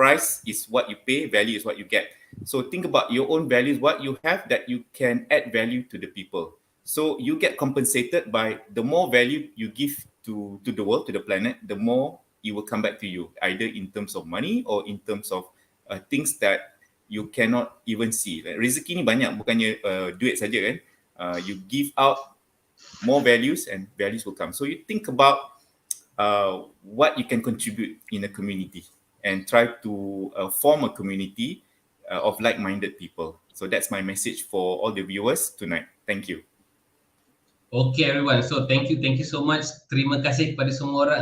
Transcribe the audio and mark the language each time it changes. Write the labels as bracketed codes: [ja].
[en] Price is what you pay, value is what you get. So think about your own values, what you have that you can add value to the people. So you get compensated by the more value you give to the world, to the planet, the more it will come back to you, either in terms of money or in terms of things that you cannot even see. [ms] Like, rezeki ni banyak, bukannya duit saja kan. [en] You give out more values and values will come. So you think about what you can contribute in a community and try to form a community of like-minded people. So that's my message for all the viewers tonight. Thank you. Okay everyone, so thank you so much. [ms] Terima kasih kepada semua orang.